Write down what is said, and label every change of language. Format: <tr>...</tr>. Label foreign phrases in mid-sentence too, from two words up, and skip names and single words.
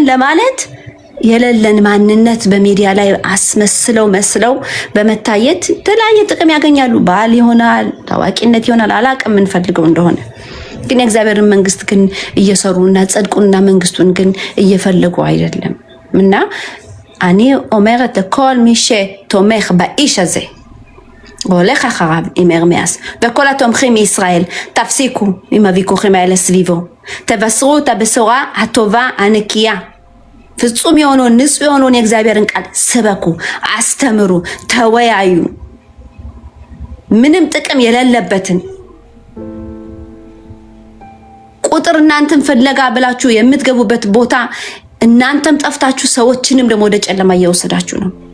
<am>ለማለት የሌለን ማንነት በሚዲያ ላይ አስመስለው መስለው በመታየት ተለያየ ጥቅም ያገኛሉ። ባል ይሆናል፣ ታዋቂነት ይሆናል፣ አላቅም ምን ፈልገው እንደሆነ። ግን የእግዚአብሔርን መንግስት ግን እየሰሩና ጽድቁንና መንግስቱን ግን እየፈለጉ አይደለም። እና</am> <he>אני אומרת לכל מי שתומך באיש הזה והולך אחריו עם ארמיאס וכל התומכים מישראל, תפסיקו עם הוויכוחים האלה סביבו, תבשרו את הבשורה הטובה הנקייה,</he> <am>ፍጹም የሆነውን ንጹህ የሆነውን የእግዚአብሔርን ቃል ስበኩ፣ አስተምሩ፣ ተወያዩ። ምንም ጥቅም የሌለበትን ቁጥር እናንተን ፍለጋ ብላችሁ የምትገቡበት ቦታ እናንተም ጠፍታችሁ ሰዎችንም ደግሞ ወደ ጨለማ እየወሰዳችሁ ነው።</am>